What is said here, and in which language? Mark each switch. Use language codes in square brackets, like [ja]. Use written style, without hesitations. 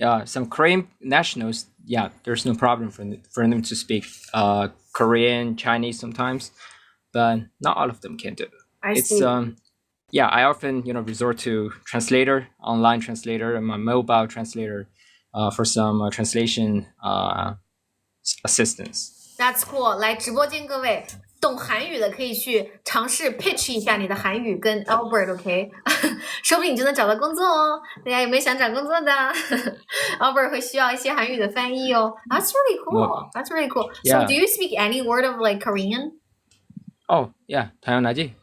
[en] Some Korean nationals, there's no problem for them to speak Korean, Chinese sometimes, but not all of them can do. I see. I often resort to online translator, and my mobile translator for some translation assistance. That's cool. [zh] 来，直播间各位懂韩语的可以去尝试 pitch 一下你的韩语跟 Albert，OK？、说不定你就能找到工作哦。大家有没有想找工作的？Albert 会需要一些韩语的翻译哦。 [en] That's really cool. Well, That's really cool. yeah. So do you speak any word of like Korean? Oh, yeah, 당연하지.